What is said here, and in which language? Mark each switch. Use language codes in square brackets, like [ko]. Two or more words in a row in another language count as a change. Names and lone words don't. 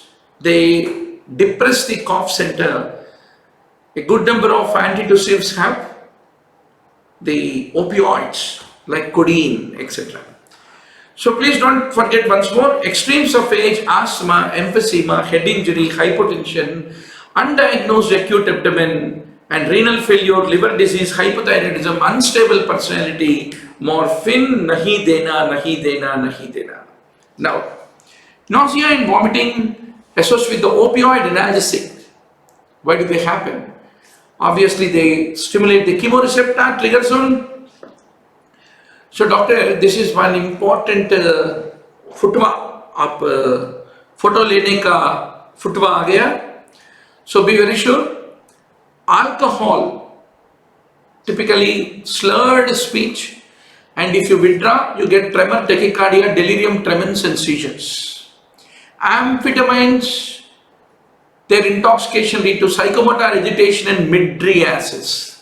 [en] They depress the cough center A good number of antitussives have the opioids like codeine, etc. So please don't forget once more, extremes of age, asthma, emphysema, head injury, hypotension, undiagnosed acute abdomen and renal failure, liver disease, hypothyroidism, unstable personality, morphine [hi] नहीं देना, नहीं देना, नहीं देना. [en] Now, nausea and vomiting associated with the opioid analgesic. Why do they happen? Obviously, they stimulate the chemoreceptor, triggers on. So, doctor, this is one important [hi] फुटवा आप फोटो लेने का फुटवा आ गया. [en] So be very sure. Alcohol, typically slurred speech, and if you withdraw, you get tremor, tachycardia, delirium tremens and seizures. Amphetamines, their intoxication lead to psychomotor agitation and mydriasis.